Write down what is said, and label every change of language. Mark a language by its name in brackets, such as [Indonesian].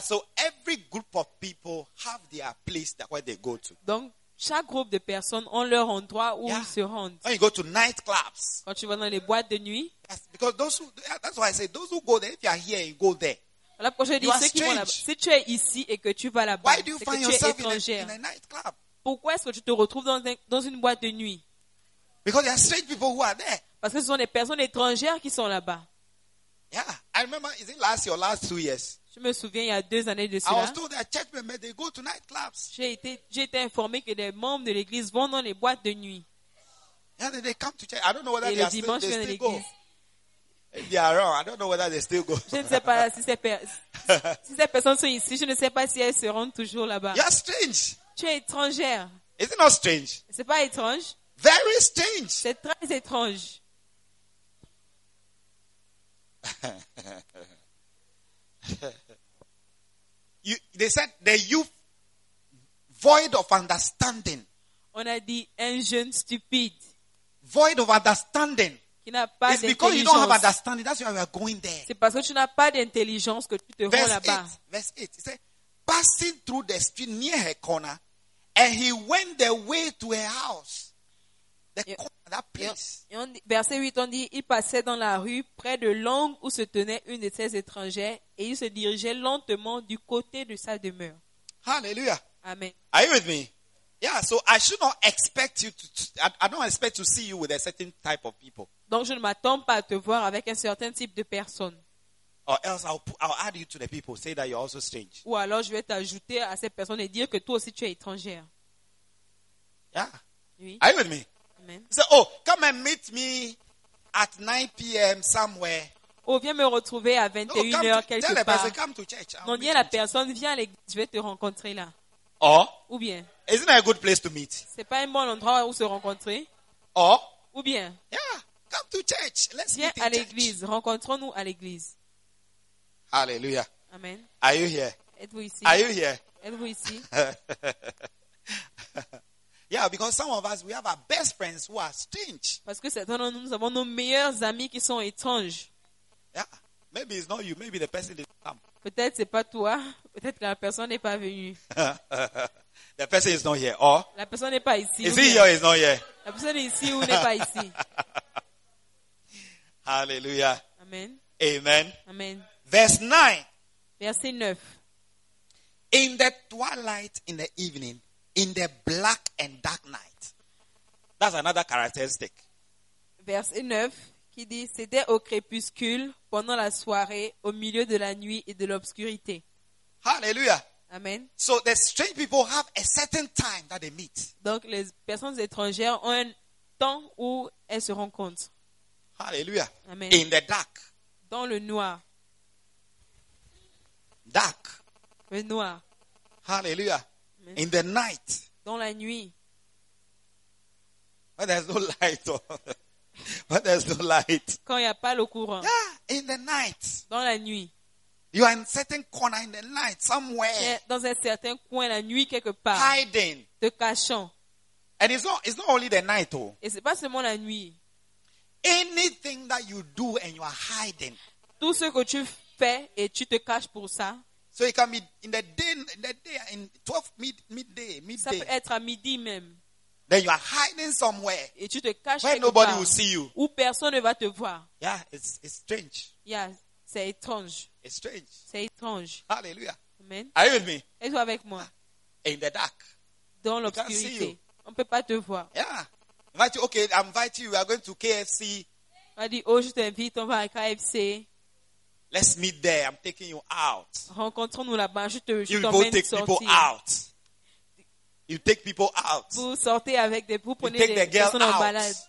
[English] So every group of people have their place that where they go to. [French] Donc chaque groupe de personnes ont leur endroit où ils se rendent. [English] When you go to nightclubs, [French] quand tu vas dans les boîtes de nuit, [English] that's why I say those who go there. If you are here, you go there. [French] Voilà pourquoi je dis, ceux qui vont là-bas, si tu es ici et que tu vas là-bas, c'est que tu es étrangère. Pourquoi est-ce que tu te retrouves dans une boîte de nuit? [English] Because there are strange people who are there. [French] Parce que ce sont des personnes étrangères qui sont là-bas. [English] Yeah. I remember, is it last year or last 2 years? [French] Je me souviens, il y a 2 années de cela. [English] I was told that church members, they go to nightclubs. [French] J'ai été informé que des membres de l'église vont dans les boîtes de nuit. [English] Yeah, they come to church. I don't know whether they still go. [French] Et le dimanche, ils viennent à l'église. [English] They are wrong. I don't know whether they still go. [French] Je ne sais pas si ces personnes sont ici. Je ne sais pas si elles seront toujours là-bas. [English] You are strange. [French] Tu es étrangère. [English] Is it not strange? [French] C'est pas étrange. [English] Very strange. [French] C'est très étrange. [English] They said the youth void of understanding. [French] On a dit un jeune stupide. [English] Void of understanding. It's because you don't have understanding. That's why we are going there. [French] C'est parce que tu n'as pas d'intelligence que tu te rends là-bas. [English] Verse 8. It says, passing through the street near her corner, and he went the way to her house. Corner, that place. [French] Verset 8, on dit, il passait dans la rue près de l'angle où se tenait une de ses étrangères, et il se dirigeait lentement du côté de sa demeure. [English] Hallelujah. Amen. Are you with me? Yeah, so I should not expect you I don't expect to see you with a certain type of people. [French] Donc je ne m'attends pas à te voir avec un certain type de personne. [English] Or else I'll add you to the people, say that you're also strange. [French] Ou alors je vais t'ajouter à ces personnes et dire que toi aussi tu es étrangère. [English] Yeah. [French] Oui. [English] Are you with me? Amen. So, oh, come and meet me at 9 p.m. somewhere. [French] Oh, viens me retrouver à 21h quelque [English] tell [French] part. [English] Tell the person, come to church. [French] Non, viens la personne, viens à l'église, je vais te rencontrer là. [English] Or, [French] ou bien. [English] Isn't it a good place to meet? [French] C'est pas un bon endroit où se rencontrer. [English] Or, [French] ou bien. [English] Yeah, come to church. Let's [French] viens [English] meet in [French] à l'église. [English] Church. [French] Rencontrons-nous à l'église. [English] Hallelujah. Amen. Are you here? [French] Êtes-vous ici? [English] Are you here? [French] Êtes-vous ici? [English] Yeah, because some of us we have our best friends who are strange. [French] Parce que certains de nous, nous avons nos meilleurs amis qui sont étranges. [English] Yeah, maybe it's not you. Maybe the person didn't come. [French] Peut-être c'est pas toi. Peut-être que la personne n'est pas venue. [English] The person is not here. Or [French] la personne n'est pas ici. [English] Is he here or is not here? [French] La personne est ici ou n'est pas ici. [English] Hallelujah. Amen. Amen. Amen. Verse 9. [French] Verset 9. [English] In the twilight, in the evening, in the black and dark night. That's another characteristic. [French] Verset 9 qui dit, c'était au crépuscule, pendant la soirée, au milieu de la nuit et de l'obscurité. [English] Hallelujah. Amen. So the strange people have a certain time that they meet. [French] Donc les personnes étrangères ont un temps où elles se rencontrent. [English] Hallelujah. Amen. In the dark. [French] Dans le noir. [English] Dark. [French] Le noir. [English] Hallelujah. Mais in the night. [French] Dans la nuit. [English] But there's no light. But there's no light. [French] Quand il n'y a pas le courant. [English] Yeah, in the night. [French] Dans la nuit. [English] You are in certain corner in the night, somewhere. [French] Dans un certain coin la nuit quelque part. [English] Hiding. [French] Te cachant. [English] And it's not only the night, oh. [French] Et c'est pas seulement la nuit. [English] Anything that you do and you are hiding. [French] Tout ce que tu fais et tu te caches pour ça. [English] So it can be in the day in 12 midday. [French] Ça peut être à midi même. [English] Then you are hiding somewhere. [French] Et tu te caches [English] where nobody will see you. [French] Où personne ne va te voir. [English] Yeah, it's strange. [French] Yeah, c'est étrange. [English] It's strange. [French] C'est étrange. [English] Hallelujah. Amen. Are you with me? [French] Es-tu avec moi? [English] In the dark. [French] Dans l'obscurité. [English] Can't see you. [French] On peut pas te voir. [English] Yeah. Invite you. Okay, I invite you. We are going to KFC. [French] On dit, oh, je t'invite, on va à KFC. [English] Let's meet there. I'm taking you out. [French] Rencontrons-nous là-bas. Je t'emmène [English] sortir. You go take people out. You take people out. [French] Vous sortez avec des, vous prenez des personnes en balade.